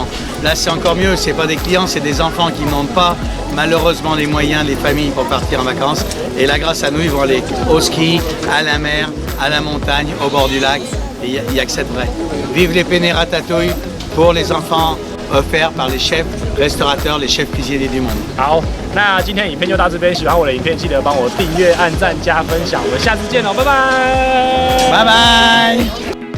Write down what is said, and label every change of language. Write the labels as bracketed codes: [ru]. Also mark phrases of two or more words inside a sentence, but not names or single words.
[fr] Là, c'est encore mieux, c'est pas des clients, c'est des enfants qui n'ont pas malheureusement les moyens, les familles pour partir en vacances. Et là, grâce à nous, ils vont aller au ski, à la mer, à la montagne, au bord du lac. Et il y a que cette vraie. Vive les penne ratatouille pour les enfants offerts par les chefs restaurateurs, les chefs cuisiniers du monde. [zh] 好，那今天影片就到这边，喜欢我的影片记得帮我订阅、按赞、加分享，我们下次见喽，拜拜！拜拜。